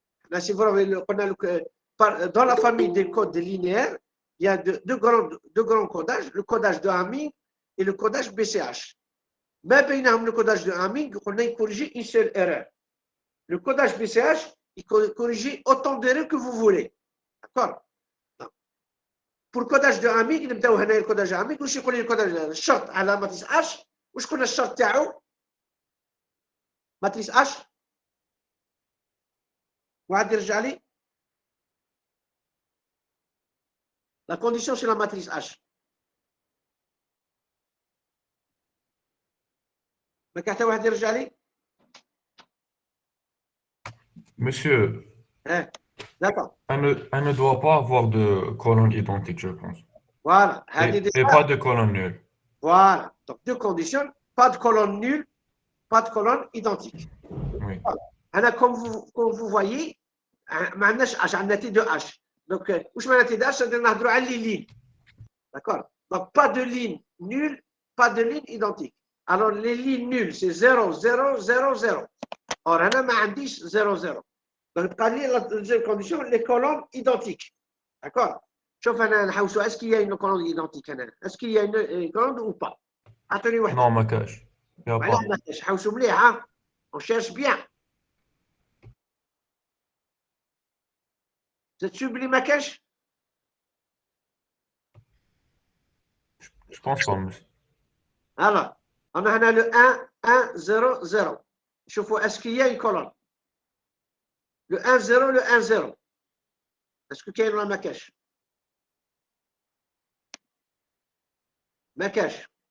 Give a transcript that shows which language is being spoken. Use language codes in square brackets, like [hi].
[fr] Là, si vous avez dans la famille des codes linéaires, il y a deux grands codages, le codage de Hamming et le codage BCH. Mais le codage de Hamming, on a corrigé une seule erreur. Le codage BCH, il corrige autant d'erreurs que vous voulez. D'accord? Pour le codage de Hamming, [ar] نبداو هنا الكوداج Hamming واش يقول لي الكوداج الشرط على ماتريس H واش كنا الشرط تاعو ماتريس H واحد يرجع لي. [fr] La condition sur la matrice H. [ar] ما كان حتى واحد يرجع لي. [fr] Monsieur, D'accord. elle ne doit pas avoir de colonne identique, je pense. Voilà. [ar] هذه [fr] Et pas de colonne nulle. Voilà. Donc, deux conditions. Pas de colonne nulle, pas de colonne identique. Oui. Voilà. Comme vous voyez, [ar] ما عندناش [fr] H, [ar] عندنا [fr] T de H. Donc, [ar] واش معنى [fr] T de H؟ c'est-à-dire [ar] نهضروا على [fr] les lignes. D'accord. Donc, pas de ligne nulle, pas de ligne identique. Alors, les lignes nulles, c'est 0, 0, 0, 0. Or, [ar] أنا ما عنديش [fr] 0, 0. Donc, [ar] تبقى لي [fr] la deuxième condition, les colonnes identiques. D'accord. [ar] شوف أنا نحوسوا [fr] est-ce qu'il y a une colonne identique [ar] هنا؟ [fr] Est-ce qu'il y a une colonne ou pas? [ar] أعطوني واحدة. [fr] Non, [ar] ما كاش. [fr] Il y a [ar] وعلاش [fr] pas. [ar] ما كاش؟ حوسوا مليح ها. [fr] On cherche bien. Vous êtes sûr [ar] بلي ما كاش؟ [fr] Je pense pas, monsieur. Alors, on a [ar] هنا [fr] le 1, 1, 0, 0. [ar] شوفوا [fr] est-ce qu'il y a une colonne? Le 1, 0, le 1, 0. Est-ce que [ar] كاين ولا ما كاش؟ ما كاش.